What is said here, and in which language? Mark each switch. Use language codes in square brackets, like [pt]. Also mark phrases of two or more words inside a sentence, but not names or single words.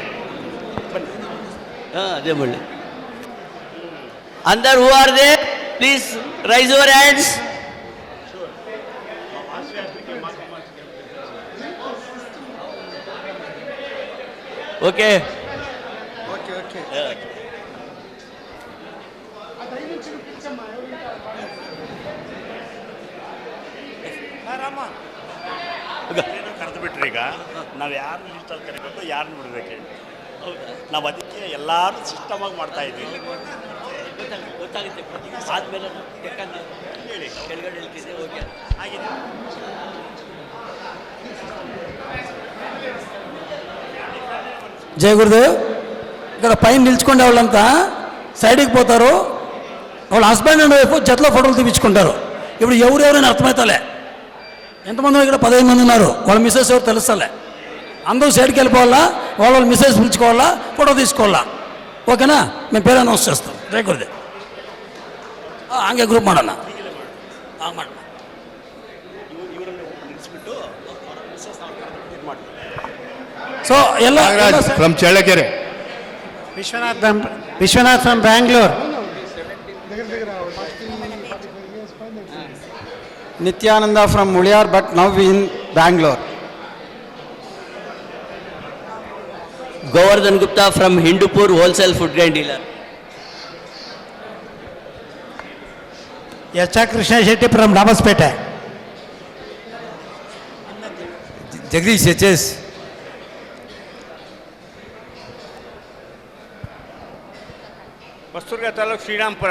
[kn] ಅದೇ ಬಳ್ಳಿ. [en] Under who are they? Please raise your hands. Okay. [kn] ಕರೆದು ಬಿಟ್ರಿ ಈಗ ನಾವು ಯಾರನ್ನ ಲಿಸ್ಟಲ್ಲಿ ಕರಿಬೇಕು ಯಾರನ್ನ ಬಿಡಬೇಕು ನಾವು ಅದಕ್ಕೆ ಎಲ್ಲರೂ ಸಿಸ್ಟಮಾಗಿ ಮಾಡ್ತಾ ಇದ್ದೀವಿ. ಗೊತ್ತಾಗುತ್ತೆ ಆದ್ಮೇಲೆ ಹೇಳಿ ಕೆಳಗಡೆ ಹೇಳ್ತಿದ್ದೆ. ಓಕೆ ಆಗಿದೆ. [te] జయ గురుదేవ్ ఇక్కడ పైన నిల్చుకునే వాళ్ళంతా సైడ్కి పోతారు. వాళ్ళ [en] husband and wife [te] జతలో ఫోటోలు తీపించుకుంటారు. ఇప్పుడు ఎవరెవరైనా అర్థమవుతాలే. ఎంతమంది ఇక్కడ 15 మంది ఉన్నారు. వాళ్ళ మిస్సెస్ ఎవరు తెలుస్తలే. అందరూ సైడ్కి వెళ్ళిపోవాలా, వాళ్ళ మిస్సెస్ పిలుచుకోవాలా, ఫోటో తీసుకోవాలా. ఓకేనా? మేము పేరు అనౌన్స్ చేస్తాం. జయ గురుదేవ్. [kn] ಹಂಗೆ ಗ್ರೂಪ್ ಮಾಡೋಣ. ಹಾಂ ಮಾಡೋಣ. ಸೊ ಎಲ್ಲ ಫ್ರಮ್ ಚಳ್ಳಕೆರೆ. ವಿಶ್ವನಾಥ್ ಫ್ರಮ್ ಬ್ಯಾಂಗ್ಳೂರ್. [en] Nithyananda from Muliyar but now in Bangalore. Govardhan Gupta from Hindupur, wholesale food grain dealer. [kn] ಎಚ್ ಆರ್ ಕೃಷ್ಣ ಶೆಟ್ಟಿ ಫ್ರಮ್ ರಾಮಸ್ಪೇಟೆ. ಜಗದೀಶ್ ಎಚ್.ಎಸ್. ಹೊಸದುರ್ಗ ತಾಲೂಕು ಶ್ರೀರಾಮ್ಪುರ.